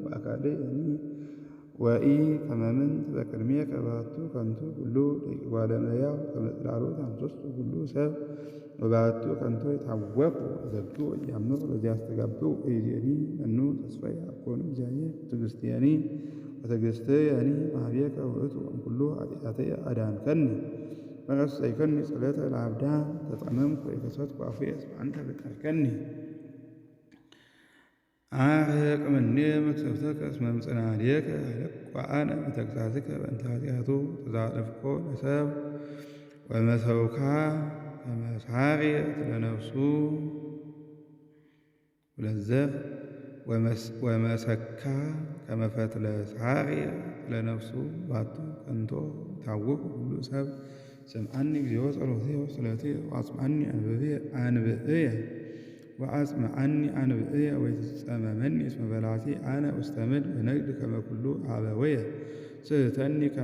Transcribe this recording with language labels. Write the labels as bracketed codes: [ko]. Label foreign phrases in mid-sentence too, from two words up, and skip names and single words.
[gez] ወኢ ከመ ምንት በቅድሜከ ባሕቱ ከንቱ ኩሉ ደቂቀ እጓለ እመሕያው ከመ ጽላሎት አምሰሱ ኩሉ ሰብ ወባሕቱ ከንቱ የታወኩ ዘግቱ ወኢያምሩ ለዘያስተጋብኡ እይእዜኒ መኑ ተስፋየ አኮኑ እግዚአብሔር ወትዕግሥትየኒ ማኀቤከ ውእቱ እምኩሉ ኃጢአትየ አዳንከኒ ወረሰይከኒ ጸሎተ ለአብዳን ተጸመምኩ ወከሰትኩ አፉየ እስመ አንተ በቀርከኒ አርሕቅ እምኔየ መቅሰፍተከ እስመ እምጽናዕሌከ ሀለቅኩ አነ በተግሣጽከ በእንተ ኃጢአቱ ተዛለፍኮ ለሰብእ ወመሰውካ ከመ ሣርየት ለነፍሱ ለዘር ወመሰካ ከመ ፈትለ ሣርየት ለነፍሱ ባሕቱ ከንቶ ይታወኩ ኩሉ ሰብ ስምዓኒ እግዚኦ ጸሎትየ ወስእለትየ ወአጽምዓኒ አንብዕየ ወይትጸመመኒ እስመ በላቲ አነ ውስተ ምድር ወነግድ ከመ ኩሉ አበወየ ስእተኒ ከመ